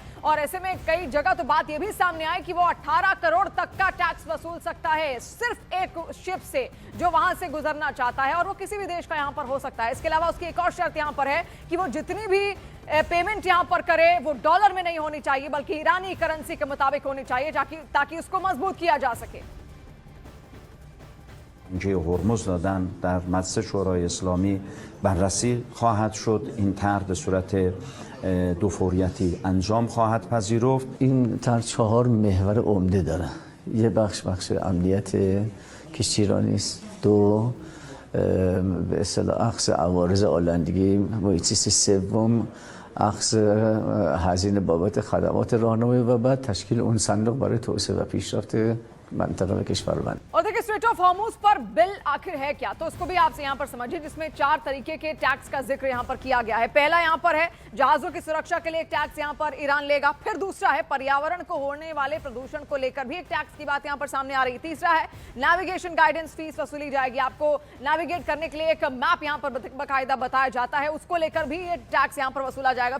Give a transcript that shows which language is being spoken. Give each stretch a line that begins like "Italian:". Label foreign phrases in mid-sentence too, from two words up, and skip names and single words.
Hindi: और ऐसे में कई जगह तो बात यह भी सामने आई कि वो 18 करोड़ तक का टैक्स वसूल सकता है सिर्फ एक शिप से जो वहां से गुजरना चाहता है, और वो किसी भी देश का यहां पर हो सकता है। इसके अलावा उसकी एक और शर्त यहां पर है कि वो जितनी भी पेमेंट यहां पर करे वो डॉलर में नहीं होनी चाहिए, बल्कि ईरानी करेंसी के मुताबिक होनी चाहिए, ताकि उसको मजबूत किया जा सके।
Persian: اینکه هرمز دادن در مجلس شورای اسلامی بررسی خواهد شد. این طرح به صورت دو فوریتی انجام خواهد پذیرفت. این طرح 4 محور عمده داره. یه بخش امنیت کشتیرانی است. 2 به اصطلاح اخذ عوارض آلندگی محیطی است. 3 اخذ هزینه بابت خدمات راهنمایی و بعد تشکیل اون صندوق برای توسعه و پیشرفت منطقه کشور بند.
Hindi: और देखिए, स्ट्रेट ऑफ हॉर्मुज पर बिल आखिर है क्या, तो उसको भी आपसे यहां पर समझिए, जिसमें 4 तरीके के टैक्स का जिक्र यहां पर किया गया है। पहला यहां पर है जहाजों की सुरक्षा के लिए एक टैक्स यहां पर ईरान लेगा। फिर दूसरा है पर्यावरण को होने वाले प्रदूषण को लेकर भी एक टैक्स की बात यहां पर सामने आ रही है। तीसरा है
English: navigation guidance fees
Hindi: वसूली जाएगी। आपको नेविगेट करने के लिए एक मैप यहां पर बाकायदा बताया जाता है, उसको लेकर भी ये टैक्स यहां पर वसूला जाएगा।